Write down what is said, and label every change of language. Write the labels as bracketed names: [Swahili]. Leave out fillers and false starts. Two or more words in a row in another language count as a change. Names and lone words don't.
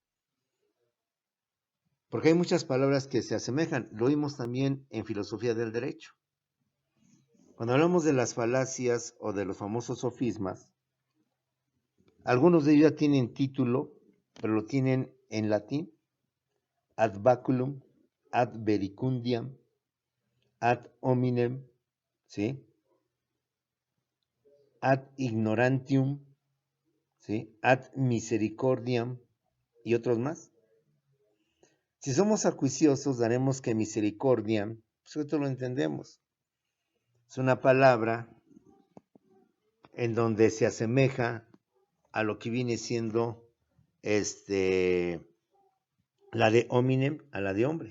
[Spanish] Porque hay muchas palabras que se asemejan. Lo vimos también en filosofía del derecho. Cuando hablamos de las falacias o de los famosos sofismas, algunos de ellos ya tienen título, pero lo tienen en latín: [Latin] ad baculum, ad verecundiam, ad hominem, ¿sí? Ad ignorantium, ¿sí? Ad misericordiam [Spanish] y otros más. Si somos acuiciosos, daremos que misericordia, pues esto lo entendemos. Es una palabra en donde se asemeja a lo que viene siendo la de hominem, a la de hombre.